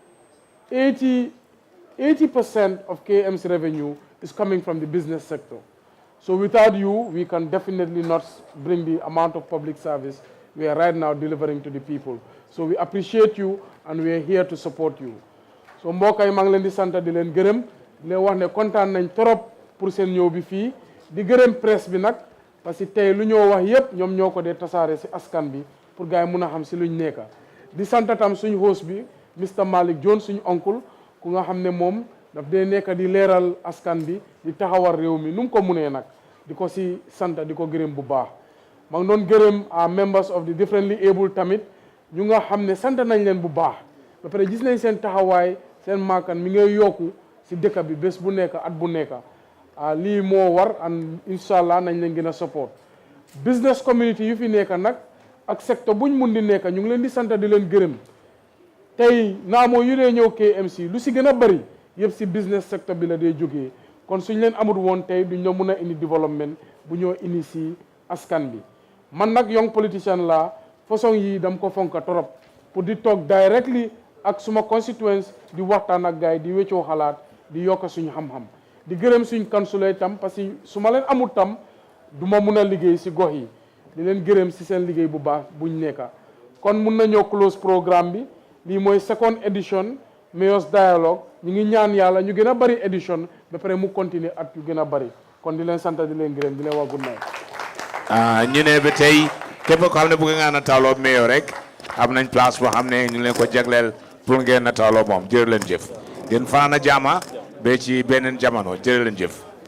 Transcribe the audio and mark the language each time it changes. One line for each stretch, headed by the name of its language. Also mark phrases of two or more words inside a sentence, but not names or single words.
English: 80% of KM's revenue is coming from the business sector. So without you, we can definitely not bring the amount of public service we are right now delivering to the people. So we appreciate you and we are here to support you.
Wolof: So mbokk yi maa ngi leen di sant di leen gërëm di leen wax ne kontaan nañ
French: trop pour
Wolof: seen ñëw bi fii di gërëm presse bi nag
French: parce que
Wolof: tey lu ñoo wax yëpp ñoom ñoo ko dee tasaare si askan bi pour gars yi mun a xam si luñ nekka di sant tam suñu host bi Mr. Malik Jones suñu oncle ku nga xam ne moom daf dee nekk di leeral askan bi di taxawal réew mi nu mu ko munee nag di ko si sant di ko gërëm bu baax maa ngi doon gërëm
English: members of the differently able
Wolof: tamit ñu nga xam ne sant nañ leen bu baax ba pare gis nañ seen taxawaay seen maakan mi ngay yokku si dëkk bi bés bu nekk at bu nekk lii moo war and
Arabic: incha allah
Wolof: nañ leen gën a support
English: business community
Wolof: yu fi nekk nag ak secteur buñ mun di nekk ñu ngi leen di sant di leen gërëm tey naamoo yu dee ñëw KMC lu si gën a bëri yëpp si business secteur bi la dee jógee kon suñ leen amul woon tey duñ la mun a indi développement bu ñoo indi si askan bi man nag
English: young politician
Wolof: la façon yi dam ko fonka
French: torop pour
Wolof: di toog directly ak suma constituents di waxtaan ak gaay di weccoo xalaat di yokk suñu xam-xam di gërëm suñ councilor tam
French: parce que
Wolof: su ma leen amul tam du ma mun a liggéey si gox yi di leen gërëm si seen liggéey bu baax buñ nekka kon mun nañoo close programme bi lii mooy
English: second edition Mayor's Dialogue
Wolof: ñu ngi ñaan yàlla ñu gën a bari edition ba pare mu continuer at yu gën a bari kon di leen sant di leen gërëm di leen wax
English: good night.
Wolof: ñu ne ba tey képp ko xam ne bëgg nga nataaloo Mayor rek am nañ place boo xam ne ñu leen ko jagleel pour ngeen nataaloo moom jërë leen jëf ngeen fanaan a jaama ba ci beneen jamono jërë leen jëf.